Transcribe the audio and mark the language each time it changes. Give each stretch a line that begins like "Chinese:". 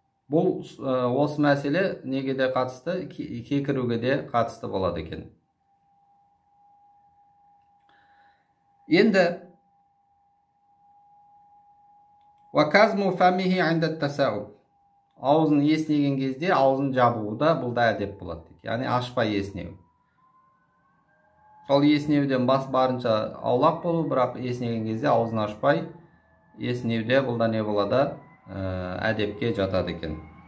Kazakh: Бұл осы мәселе неге де қатысты? Кекіруге де қатысты болады екен. Енді
Arabic: وَكَزْمُ فَمِهِ عِنْدَ التَّسَعُبِ.
Kazakh: Аузын еснеген кезде аузын жабуы да бұл да әдеп болады дейді. Яғни ашпай еснеу. Сол еснеуден барынша аулақ болу, бірақ еснеген кезде аузын ашпай еснеуде бұл да не болады? Әдепке жатады екен.